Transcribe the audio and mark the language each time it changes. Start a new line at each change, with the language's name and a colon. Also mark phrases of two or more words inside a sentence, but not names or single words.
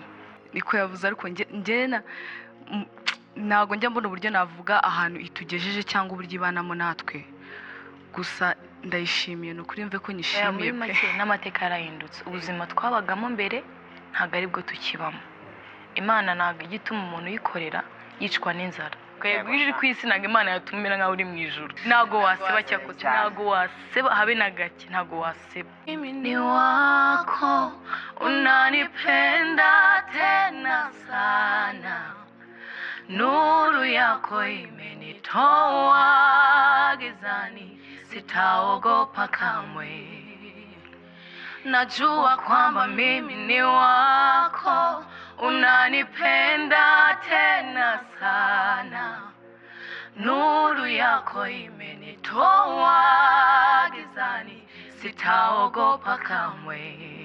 Kinyarwanda: niko yavuze ariko ntabwo njya mbona uburyo navuga ahantu itugejeje cyangwa uburyo ibanamo natwe, gusa ndayishimiye ni ukuri mve ko nyishimiye pe. N'amateka yarahindutse, ubuzima twabagamo mbere ntabwo ari bwo tukibamo. Imana ntabwo igituma umuntu yikorera yicwa n'inzara. Twebwe ije ku isi ntabwo Imana yatumira nkaho uri mu ijuru. Ntabwo waseba cyakoze, ntabwo waseba habe na gake, ntabwo waseba.
Swahili: Mimi ni wako unanipenda tena sana, nuru yako imenitoa gizani, sitaogopa kamwe. Najua kwamba mimi ni wako, unanipenda tena sana, nuru yako imenitoa gizani, sitaogopa kamwe.